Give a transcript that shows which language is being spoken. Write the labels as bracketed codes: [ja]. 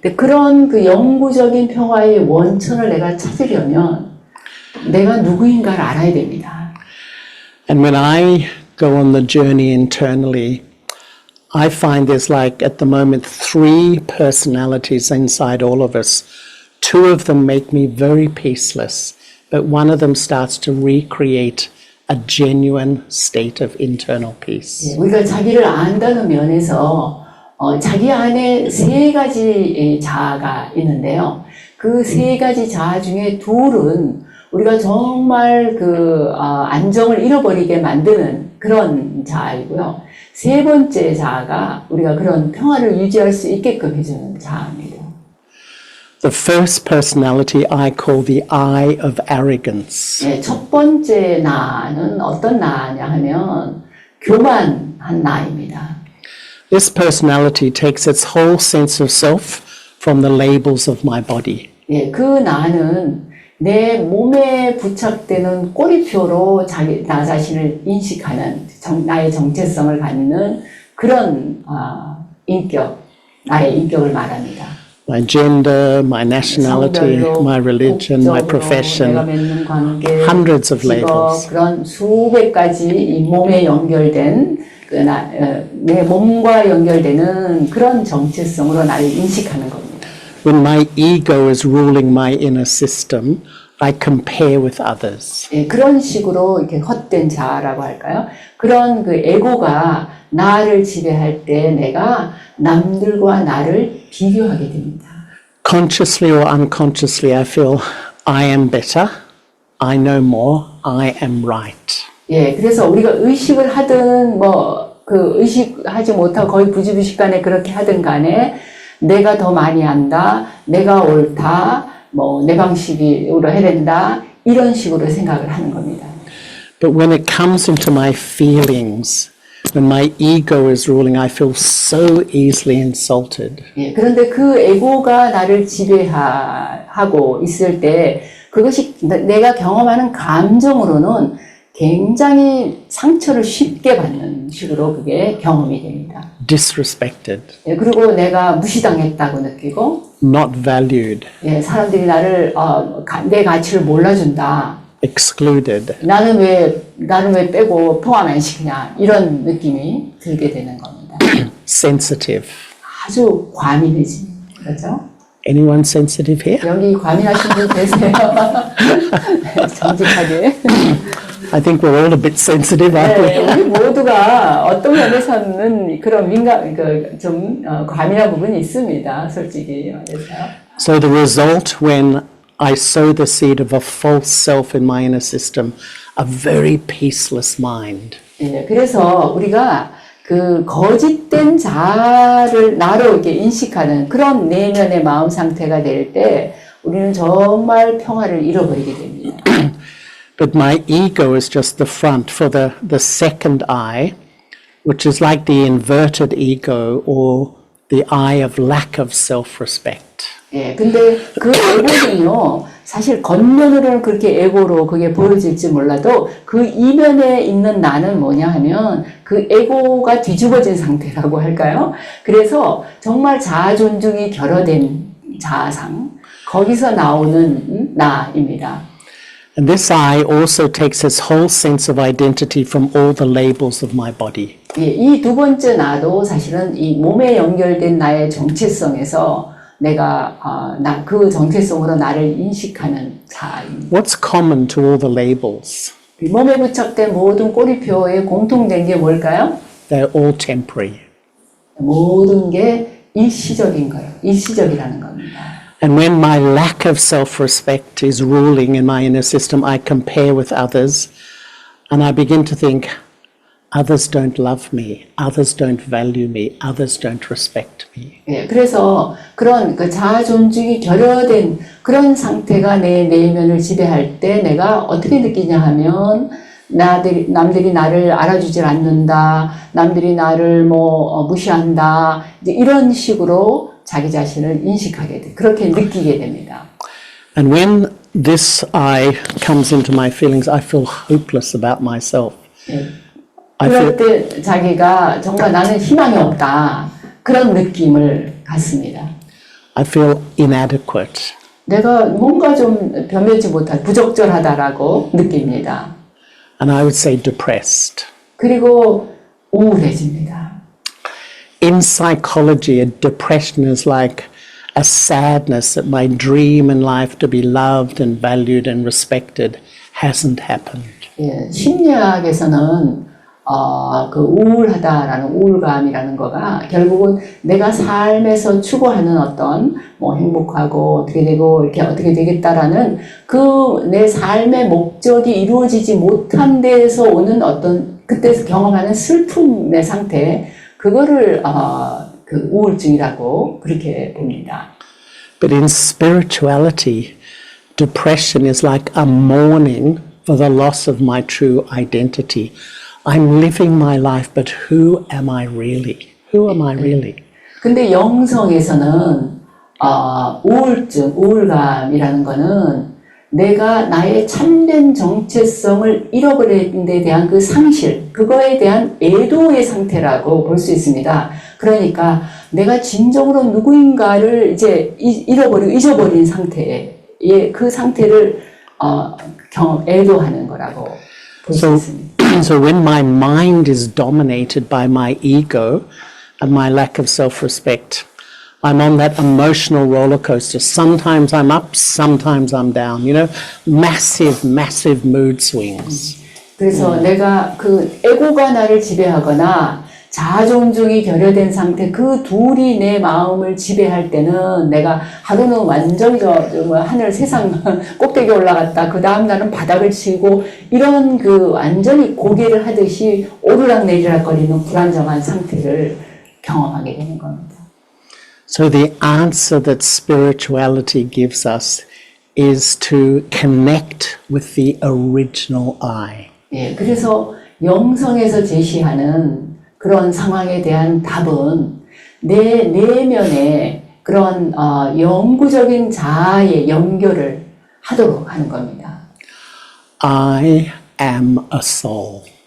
[ko] 그런 그 영구적인 평화의 원천을 내가 찾으려면 내가 누구인가를 알아야 됩니다. [en] And when I go on the journey internally, I find there's like at the moment 3 personalities inside all of us. 2 of them make me very peaceless, but one of them starts to recreate a genuine state of internal peace. [ko] 예, 우리가 자기를 안다는 면에서 자기 안에 3가지 자아가 있는데요. 그 3가지 자아 중에 2은 우리가 정말 그 안정을 잃어버리게 만드는 그런 자아이고요. 3번째 자아가 우리가 그런 평화를 유지할 수 있게끔 해주는 자아입니다. [en] The first personality I call the I of arrogance. [ko] 네, 첫 번째 나는 어떤 나냐 하면 교만한 나입니다. [en] This personality takes its whole sense of self from the labels of my body. [ko] 예, 그 나는 내 몸에 부착되는 꼬리표로 나 자신을 인식하는 나의 정체성을 갖는 그런 인격, 나의 인격을 말합니다. [en] My gender, my nationality, [ko] 성별로, [en] my religion, my [ko] 국적으로, [en] profession, [ko] 내가 맺는 관계, [en] hundreds of [ko] 직업, [en] labels. [ko] 그런 수백 가지 이 몸에 연결된 내 몸과 연결되는 그런 정체성으로 나를 인식하는 겁니다. [en] When my ego is ruling my inner system, I compare with others. [ko] 예, 그런 식으로 이렇게 헛된 자아라고 할까요? 그런 그 에고가 나를 지배할 때 내가 남들과 나를 비교하게 됩니다. [en] Consciously or unconsciously, I feel I am better, I know more, I am right. [ko] 예, 그래서 우리가 의식을 하든 그 의식하지 못하고 거의 부지불식간에 그렇게 하든 간에 내가 더 많이 안다, 내가 옳다, 내 방식으로 해야 된다, 이런 식으로 생각을 하는 겁니다. [en] But when it comes into my feelings, when my ego is ruling, I feel so easily insulted. [ko] 예, 그런데 그 에고가 나를 지배하고 있을 때 그것이 내가 경험하는 감정으로는 굉장히 상처를 쉽게 받는 식으로 그게 경험이 됩니다. [en] Disrespected, [ko] 예, 그리고 내가 무시당했다고 느끼고, [en] not valued, [ko] 예, 사람들이 나를 내 가치를 몰라준다. [en] excluded. [ko] 나는 왜 빼고 포함 안 시키냐 이런 느낌이 들게 되는 겁니다. [en] Sensitive. [ko] 아주 과민해진 거죠. [en] Anyone sensitive here? [ko] 여기 과민하신 분 계세요? 정직하게. [en] I think we're all a bit sensitive, aren't we? [ko] 네, 우리 모두가 어떤 면에서는 그런 좀 과민한 부분이 있습니다. 솔직히 말해서. [en] So the result when I sow the seed of a false self in my inner system, a very peaceless mind. [ko] 예, 그래서 우리가 그 거짓된 자를 나로 이렇게 인식하는 그런 내면의 마음 상태가 될 때 우리는 정말 평화를 잃어버리게 됩니다. [en] But my ego is just the front for the second eye, which is like the inverted ego or the eye of lack of self-respect. [ko] 예, 근데 그 에고는요, 사실 겉면으로는 그렇게 에고로 그게 보여질지 몰라도 그 이면에 있는 나는 뭐냐 하면 그 에고가 뒤집어진 상태라고 할까요? 그래서 정말 자아 존중이 결여된 자아상, 거기서 나오는 나입니다. [en] And this I also takes its whole sense of identity from all the labels of my body. [ko] 예, 이 두 번째 나도 사실은 이 몸에 연결된 나의 정체성에서 내가 그 정체성으로 나를 인식하는 자아입니다. [en] What's common to all the labels? [ko] 몸에 부착된 모든 꼬리표에 공통된 게 뭘까요? [en] They're all temporary. [ko] 모든 게 일시적인 거예요. 일시적이라는 겁니다. [en] And when my lack of self-respect is ruling in my inner system, I compare with others and I begin to think, others don't love me, others don't value me, others don't respect me. [ko] 예, 그래서 그런 그 자아 존중이 결여된 그런 상태가 내 내면을 지배할 때 내가 어떻게 느끼냐 하면 남들이 나를 알아주질 않는다, 남들이 나를 무시한다, 이제 이런 식으로 자기 자신을 인식하게 돼, 그렇게 느끼게 됩니다. [en] And when this I comes into my feelings, I feel hopeless about myself. [ko] 예. 그럴 때 자기가 정말 나는 희망이 없다, 그런 느낌을 갖습니다. [en] I feel inadequate. [ko] 내가 뭔가 좀 변하지 못한, 부적절하다라고 느낍니다. [en] And I would say depressed. [ko] 그리고 우울해집니다. [en] In psychology, a depression is like a sadness that my dream in life to be loved and valued and respected hasn't happened. [ko] 예, 심리학에서는 그 우울하다라는 우울감이라는 거가 결국은 내가 삶에서 추구하는 어떤 행복하고 어떻게 되고 이렇게 어떻게 되겠다라는 그 내 삶의 목적이 이루어지지 못한 데에서 오는 어떤 그때서 경험하는 슬픔의 상태, 그거를 그 우울증이라고 그렇게 봅니다. [en] But in spirituality, depression is like a mourning for the loss of my true identity. I'm living my life, but who am I really? Who am I really? [ko] 근데 영성에서는 우울증, 우울감이라는 거는 내가 나의 참된 정체성을 잃어버린 데 대한 그 상실, 그거에 대한 애도의 상태라고 볼 수 있습니다. 그러니까 내가 진정으로 누구인가를 이제 잊어버린 상태에 그 상태를 애도하는 거라고 볼 수 있습니다. [en] So when my mind is dominated by my ego and my lack of self-respect, I'm on that emotional roller coaster. Sometimes I'm up, sometimes I'm down. You know, massive mood swings. [ko] 그래서 내가 그 에고가 나를 지배하거나 자존중이 결여된 상태 그 둘이 내 마음을 지배할 때는 내가 하루는 완전히 하늘 세상 꼭대기 올라갔다. 그 다음 날은 바닥을 치고 이런 그 완전히 고개를 하듯이 오르락 내리락 거리는 불안정한 상태를 경험하게 되는 겁니다. [en] So the answer that spirituality gives us is to connect with the original I. [ko] 예, 그래서 영성에서 제시하는 그런 상황에 대한 답은 내 내면의 그런 영구적인 자아의 연결을 하도록 하는 겁니다. [en] I am a soul.